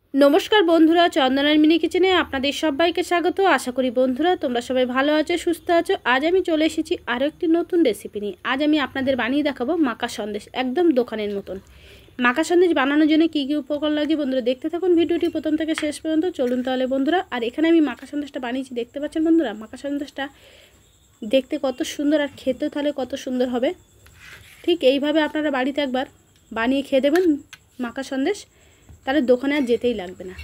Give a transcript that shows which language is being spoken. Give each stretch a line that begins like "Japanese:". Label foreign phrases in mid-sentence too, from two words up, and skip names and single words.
Bangla: নমস্কার বন্ধুরা চন্দনার মিনি কিচেনে আপনাদের সবাইকে স্বাগত। আশা করি বন্ধুরা তোমরা সবাই ভালো আছো সুস্থ আছো। আজ আমি চলে এসেছি আরো একটি নতুন রেসিপি নিয়ে। আজ আমি আপনাদের বানিয়ে দেখাবো মাখা সন্দেশ, একদম দোকানের মতন। মাখা সন্দেশ বানানোর জন্য কি কি উপকরণ লাগে বন্ধুরা দেখতে থাকুন ভিডিওটি প্রথম থেকে শেষ পর্যন্ত। চলুন তাহলে বন্ধুরা। আর এখানে আমি মাখা সন্দেশটা বানিয়েছি দেখতে পাচ্ছেন বন্ধুরা। মাখা সন্দেশটা দেখতে কত সুন্দর और খেতে তাহলে কত সুন্দর হবে। ठीक এইভাবে আপনারা বাড়িতে একবার বানিয়ে খেয়ে দেবেন মাখা সন্দেশ, তাহলে দোকানে আর যেতেই লাগবে না।